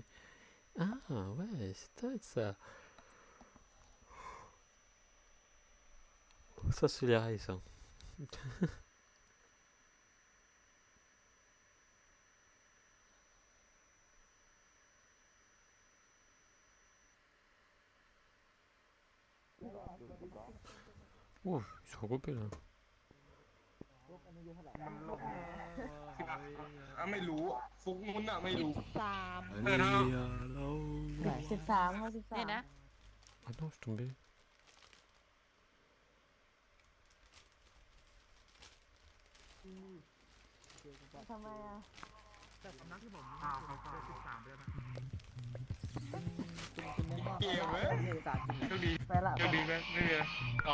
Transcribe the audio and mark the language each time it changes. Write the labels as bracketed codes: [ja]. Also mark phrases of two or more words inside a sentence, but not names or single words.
[fr] Ah ouais, c'est taille ça. Ça c'est les rails ça. Oh, ils sont regroupés là. [th] ไม่รู้ฟุกมุนอะไม่รู้ 13 13เขา13 เนี่ยนะ [fr] Ah non, je suis tombé. [th] ทำไมอ่ะ แต่สำนักที่ผม เขา 13ไปแล้วนะ เกมเว้ย 13จริง โชคดี ไปละ โชคดีไหมไม่มีอะไรอ๋อ